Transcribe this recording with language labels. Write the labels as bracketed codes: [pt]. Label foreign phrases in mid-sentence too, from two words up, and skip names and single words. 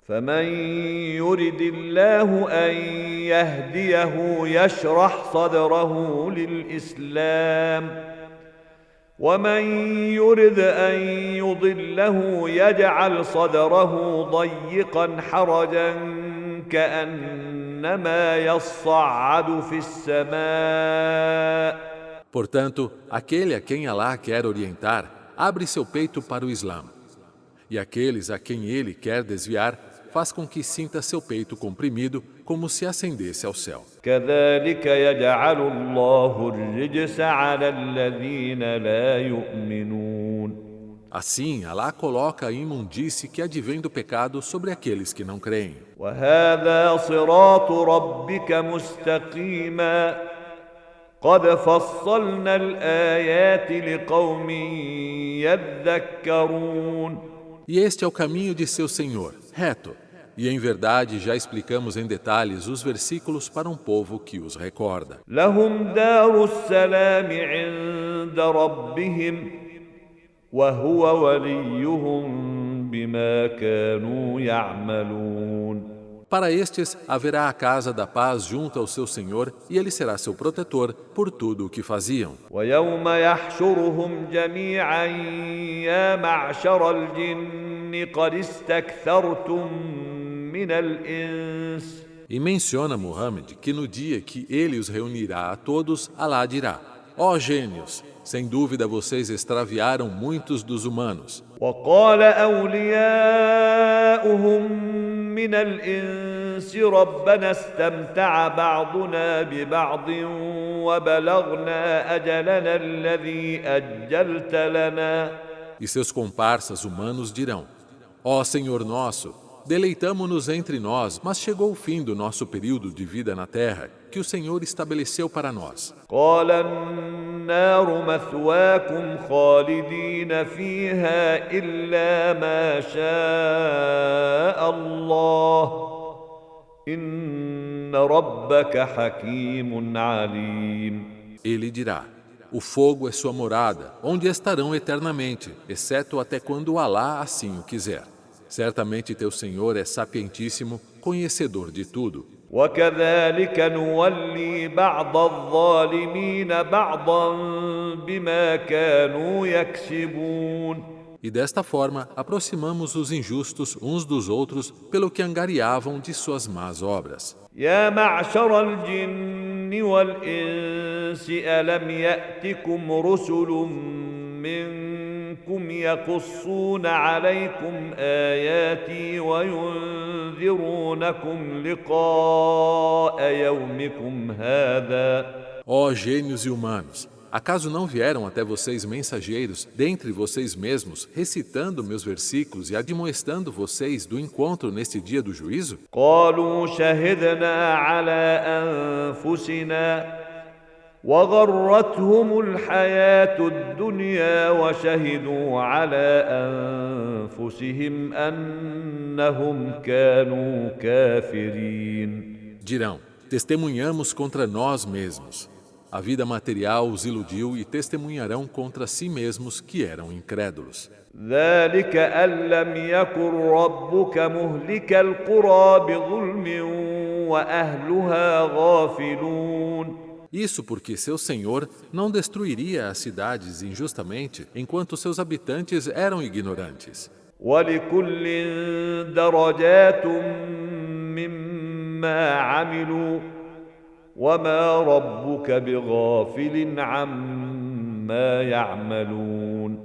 [ar] فمن يرد الله أن يهديه يشرح صدره للإسلام ومن يرد أن يضله يجعل صدره ضيقا حرجا كأنما يصعد في السماء. [pt] Portanto, aquele a quem Alá quer orientar, abre seu peito para o Islã. E aqueles a quem ele quer desviar, faz com que sinta seu peito comprimido, como se ascendesse ao céu. [ar] كذلك يجعل الله الرجس على الذين لا يؤمنون. [pt] Assim, Alá coloca a imundície que advém do pecado sobre aqueles que não creem. [ar] وهذا صراط ربك مستقيما قد فصلنا الآيات لقوم يذكرون. [pt] E este é o caminho de seu Senhor, reto, E em verdade já explicamos em detalhes os versículos para um povo que os recorda. [ar] لهم دار السلام عند ربهم وهو وليهم بما كانوا يعملون. [pt] Para estes haverá a casa da paz junto ao seu Senhor, e ele será seu protetor por tudo o que faziam. [ar] ويوم يحشرهم جميعا يا معشر الجن قد استكثرتم من الإنس. [pt] E menciona Muhammad que no dia que ele os reunirá a todos, Alá dirá: ó gênios, sem dúvida vocês extraviaram muitos dos humanos. [ar] وقال أولياؤهم من الإنس ربنا استمتع بعضنا ببعض وبلغنا أجلنا الذي أجلت لنا. [pt] E seus comparsas humanos dirão: ó Senhor nosso, deleitamo-nos entre nós, mas chegou o fim do nosso período de vida na terra, que o Senhor estabeleceu para nós. [ar] قال النار مثواكم خالدين فيها إلا ما شاء الله إن ربك حكيم عليم. [pt] Ele dirá: o fogo é sua morada, onde estarão eternamente, exceto até quando Alá assim o quiser. Certamente teu Senhor é sapientíssimo, conhecedor de tudo. [ar] وكذلك نولي بعض الظالمين بعضا بما كانوا يكسبون. [pt] E desta forma, aproximamos os injustos uns dos outros pelo que angariavam de suas más obras. [ar] يا معشر الجن والإنس ألم يأتكم رسل منكم يقصون عليكم آياتي وينذرونكم لقاء يومكم هذا. [pt] Ó gênios e humanos, acaso não vieram até vocês mensageiros, dentre vocês mesmos, recitando meus versículos e admoestando vocês do encontro neste dia do juízo? [ar] قالوا شهدنا على أنفسنا وغرتهم الحياة الدنيا وشهدوا على أنفسهم أنهم كانوا كافرين. [pt] Dirão: testemunhamos contra nós mesmos. A vida material os iludiu e testemunharão contra si mesmos que eram incrédulos. [ar] ذلك أن لم يكن ربك مهلك القرى بظلم وأهلها غافلون. [pt] Isso porque seu Senhor não destruiria as cidades injustamente, enquanto seus habitantes eram ignorantes. [ar] ولكل درجات مما عملوا وما ربك بغافل عما يعملون.